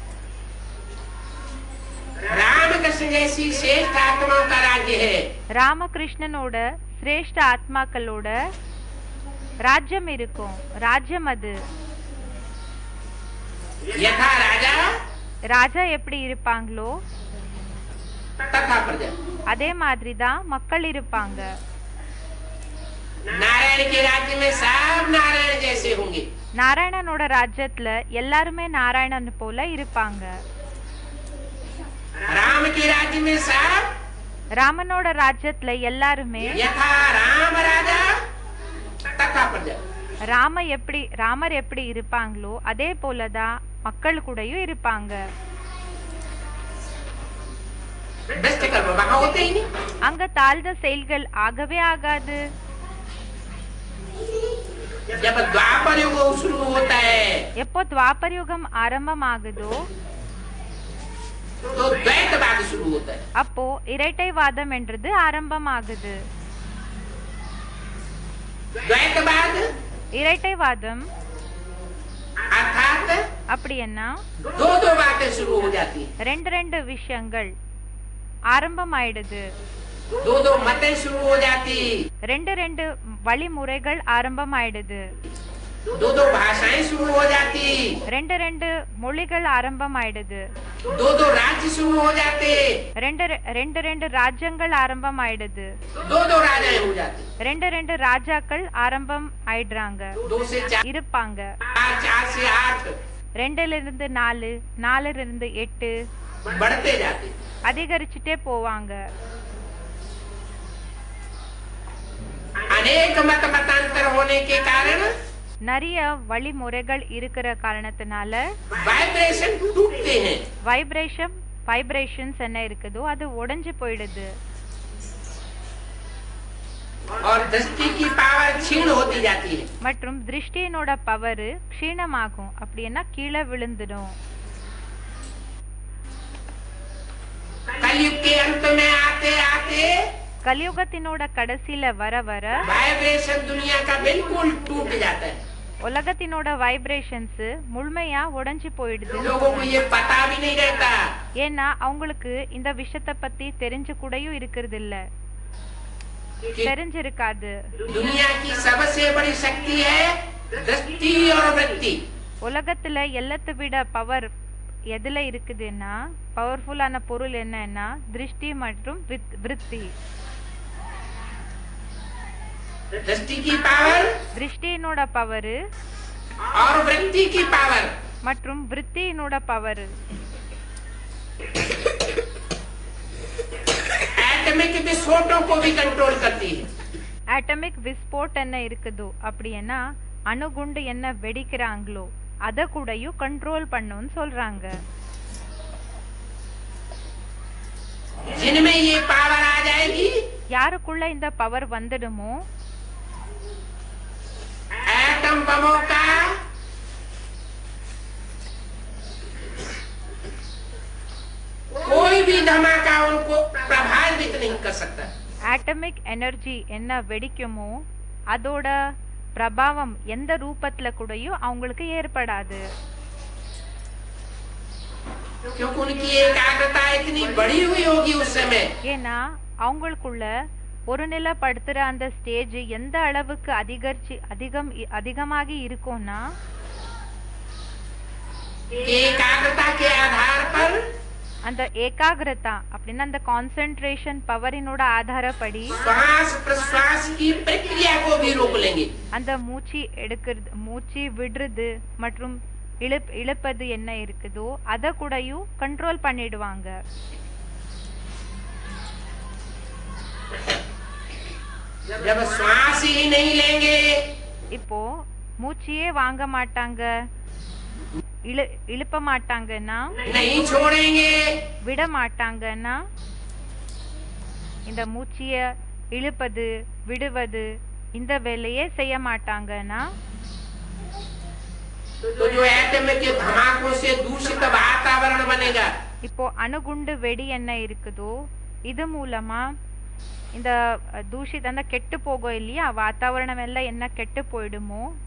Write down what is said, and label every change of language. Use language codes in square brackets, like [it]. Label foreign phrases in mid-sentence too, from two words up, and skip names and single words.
[hi] रामकृष्ण जैसी श्रेष्ठ आत्माओं का राज्य है। [ta] ராமகிருஷ்ணனோட சிரேஷ்ட ஆத்மாக்களோட ராஜ்யம் இருக்கும். ராஜ்யம் அது. [hi] यथा राजा [ta] ராஜா எப்படி இருப்பாங்களோ [hi] तथा प्रजा, [ta] அதே மாதிரி தான் மக்கள் இருப்பாங்க. [hi] नारायण के राज्य में सब नारायण जैसे होंगे। [ta] நாராயணனோட ராஜ்யத்துல எல்லாருமே நாராயணன் போல இருப்பாங்க. [hi] राम के राज्य में सब [ta] ராமனோட ராஜ்யத்துல எல்லாருமே [hi] यथा राम राजा तथा प्रजा, [ta] ராமர் எப்படி இருப்பாங்களோ அதே போலதான் மக்கள் கூடயும் இருப்பாங்க. [hi] भ्रष्ट कर्म वहाँ होते ही नहीं। [ta] அங்க தாழ்ந்த செயல்கள் ஆகவே ஆகாது. [hi] जब द्वापर युग शुरू होता है [ta] எப்போ துவாபர் யுகம் ஆரம்பமாகுதோ [hi] तो द्वैतवाद शुरू होता है। [ta] அப்போ இரட்டைவாதம் என்றது ஆரம்பமாகுது. [hi] द्वैतवाद [ta] இரட்டைவாதம் [hi] अर्थात [ta] அப்படி என்ன, [hi] दो दो बातें शुरू हो जाती है, [ta] ரெண்டு விஷயங்கள் ஆரம்பமாயிடுது. [hi] दो दो मतें शुरू हो जाती, [ta] ரெண்டு வழிமுறைகள் ஆரம்பமாயிடுது. [hi] दो दो भाषाएं शुरू हो जाती, [ta] ரெண்டு மொழிகள் ஆரம்பமாயிடுது. [hi] दो दो राज्य शुरू हो जाते, [ta] ரெண்டு ராஜ்யங்கள் ஆரம்பமாயிடுது. [hi] दो दो राजाएं हो जाती, [ta] ரெண்டு ராஜாக்கள் ஆரம்பம் ஆயிடுறாங்க, [hi] दो से चार, [ta] இருப்பாங்க. [hi] चार से 8 2 4, 4 8 बढ़ते जाते, [ta] அதிகரிச்சுட்டே போவாங்க. [hi] अनेक मत मतांतर साधन होने के कारण [ta] நிறைய வழிமுறைகள் இருக்கிற காரணத்தினால [hi] वाइब्रेशन टूटते हैं [ta] வைப்ரேஷன்ஸ் என்ன இருக்குதோ அது உடைஞ்சு போயிடுது [hi] और दृष्टि की पावर क्षीण होती जाती है [ta] மற்றும் திருஷ்டியினோட பவர் க்ஷீணமாகும் அப்படின்னா கீழே விழுந்துடும் [hi] कलयुग के अंत में आते आते [ta] கலியுகத்தினோட கடைசியில வர வர [hi] वाइब्रेशन दुनिया का बिल्कुल टूट जाता है [ta] உலகத்தினோட வைப்ரேஷன்ஸ் முழுமையா உடைஞ்சு போயிடுது [hi] लोगों को ये पता भी नहीं रहता [ta] ஏன்னா அவங்களுக்கு இந்த விஷயத்தை பத்தி தெரிஞ்சு கூடயும் இருக்கிறது இல்ல தெரிஞ்சிருக்காது [hi] दुनिया की सबसे बड़ी शक्ति है दृष्टि और वृत्ति [ta] உலகத்துல எல்லாத்தை விட பவர் எதுல இருக்குதுன்னா பவர்ஃபுல்லான பொருள் என்னன்னா திருஷ்டி மற்றும் விருத்தி [hi] दृष्टि की पावर [ta] திருஷ்டியினோட பவர் [hi] और वृत्ति की पावर [ta] மற்றும் விருத்தியினோட பவர் [hi] एटॉमिक विस्फोटों को भी कंट्रोल करती है एटॉमिक विस्फोट [ta] என்ன இருக்குதோ அப்படின்னா அணுகுண்டு என்ன வெடிக்கிறாங்களோ அத கூடயும் கண்ட்ரோல் பண்ணுன்னு சொல்றாங்க [hi] जिनमें ये पावर आ जाएगी [ta] யாருக்குள்ள இந்த பவர் வந்துடுமோ [hi] एटम बमों का कोई भी धमाका उनको प्रभावित नहीं कर सकता [en] atomic energy [ta] என்ன வெடிக்குமோ அதோட பிரபாவம் எந்த ரூபத்துல கூடயும் அவங்களுக்கு ஏற்படாது [hi] क्योंकि उनकी एकाग्रता इतनी बड़ी हुई होगी उस समय [ta] ஏன்னா அவங்களுக்குள்ள ஒரு நிலைப்படுத்துற அந்த ஸ்டேஜ் எந்த அளவுக்கு அதிகமாகி இருக்கும்னா [hi] एकाग्रता के आधार पर [ta] அந்த ஏகாகிரதா அப்படின்னா அந்த கான்சென்ட்ரேஷன் பவரினோட ஆதாரப்படி [hi] श्वास प्रश्वास की प्रक्रिया को भी रोक लेंगे [ta] அந்த மூச்சு விடுறது மற்றும் இழுப்பது என்ன இருக்குதோ அத கூடயும் கண்ட்ரோல் பண்ணிடுவாங்க [hi] जब श्वास ही नहीं लेंगे [ta] இப்போ மூச்சையே வாங்க மாட்டாங்க இழுப்ப மாட்டாங்கன்னா [hi] नहीं छोड़ेंगे [ta] விட மாட்டாங்கன்னா இந்த மூச்சிய இழுப்பது விடுவது இந்த வேலையே செய்ய மாட்டாங்கன்னா [hi] तो जो एटम के धमाकों से दूषित वातावरण बनेगा [ta] இப்போ அணுகுண்டு வெடி என்ன இருக்குதோ இது மூலமா இந்த தூஷித அந்த கெட்டு போகும் இல்லையா வாतावरणம் எல்லாம் என்ன கெட்டு போயிடுமோ